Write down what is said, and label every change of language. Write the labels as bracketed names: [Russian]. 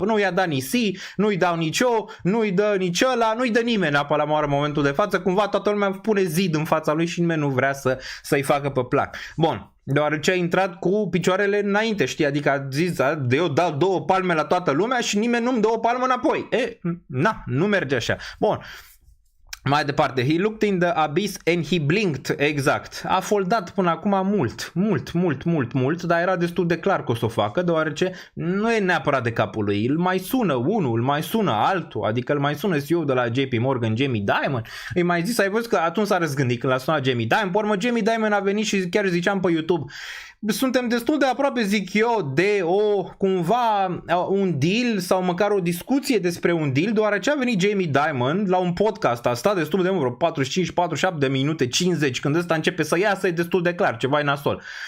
[Romanian] Nu i-a dat nici nu-i dau nici eu, nu-i dă nici ăla, nu-i dă nimeni apă la moară în momentul de față. Cumva toată lumea pune zid în fața lui și nimeni nu vrea să-i facă pe plac. Bun. Deoarece a intrat cu picioarele înainte, știi, adică a zis, eu dau 2 palme la toată lumea și nimeni nu-mi dă o palmă înapoi. Nu merge așa. Bun. Mai departe, [English] he looked in the abyss and he blinked, [Romanian] exact. A foldat până acum mult, dar era destul de clar că o să o facă, deoarece nu e neapărat de capul lui. Îl mai sună unul, îl mai sună altul, adică îl mai sună CEO de la JP Morgan, Jamie Dimon. Îi mai zis, ai văzut că atunci s-a răzgândit când l-a sunat Jamie Dimon, pe urmă Jamie Dimon a venit și chiar ziceam pe YouTube, suntem destul de aproape, zic eu, de cumva un deal sau măcar o discuție despre un deal, deoarece a venit Jamie Dimon la un podcast, a stat destul de mult, vreo 45, 47 de minute, 50, când ăsta începe să iasă, e destul de clar, ceva e nasol.